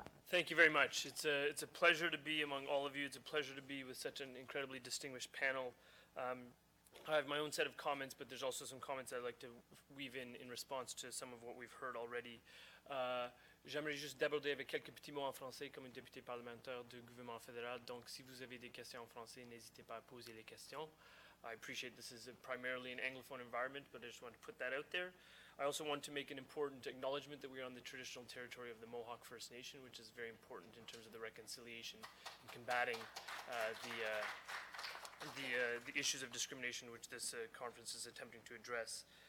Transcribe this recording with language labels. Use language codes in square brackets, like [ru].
[en] Thank you very much. It's a pleasure to be among all of you. It's a pleasure to be with such an incredibly distinguished panel. I have my own set of comments, but there's also some comments I'd like to weave in response to some of what we've heard already. [fr] J'aimerais juste d'aborder avec quelques petits mots en français comme une députée parlementaire du gouvernement fédéral. Donc, si vous avez des questions en français, n'hésitez pas à poser les questions. [en] I appreciate this is primarily an Anglophone environment, but I just want to put that out there. I also want to make an important acknowledgement that we are on the traditional territory of the Mohawk First Nation, which is very important in terms of the reconciliation and combating the issues of discrimination which this conference is attempting to address.